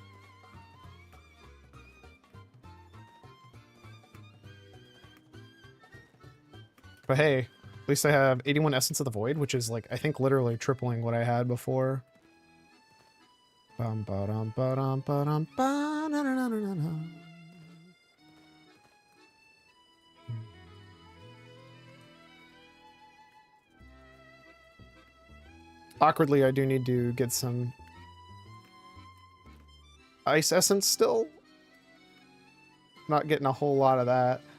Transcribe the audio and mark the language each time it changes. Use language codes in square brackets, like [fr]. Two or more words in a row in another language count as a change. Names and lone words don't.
[en] But hey, at least I have 81 Essence of the Void, which is like, I think literally tripling what I had before. Bum, ba-dum, ba-dum, ba-dum, ba-na-na-na. Na-na-na-na. Awkwardly, I do need to get some ice essence still. Not getting a whole lot of that.